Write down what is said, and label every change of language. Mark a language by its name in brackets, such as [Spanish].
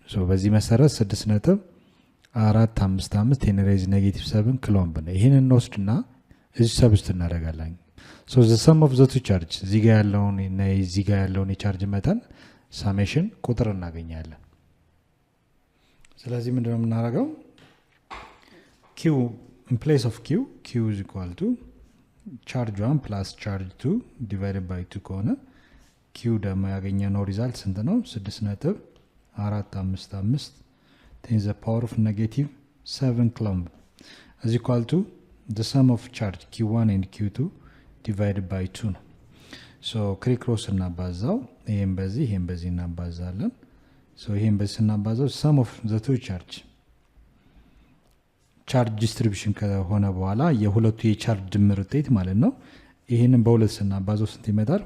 [Amharic] በዚህ መሰረት 6.455 10 ሬዝ ኔጌቲቭ 7 ኩሎምብ ነው። ይህንን እንወስድና እዚህ ሰብስት እናደርጋለን። [English] the sum of the two charge [Amharic] እዚህ ጋር ያለውን የቻርጅ መጠን ሳሜሽን ቁጥር እናገኛለን። ስለዚህ ምንድነው የምናደርገው? [English] q in place of q is equal to charge 1 plus charge 2 divided by 2 [Amharic] ከሆነ q ደግሞ ያገኘነው ሪዛልት ስንት ነው? [English] 6.455 10 the power of negative 7 coulomb is equal to the sum of charge q1 and q2 divided by 2 [Amharic] ነው። ክሪክሮስ እናባዛው። ይሄን በዚህ እናባዛለን። ይሄን በዚህ እናባዛው [English] sum of the two charge [Amharic] ዲስትሪቢዩሽን ከሆነ በኋላ የሁለቱ የቻርጅ ድምር ውጤት ማለት ነው። ይሄንን በሁለት ስናባዛው ስንት ይመጣል?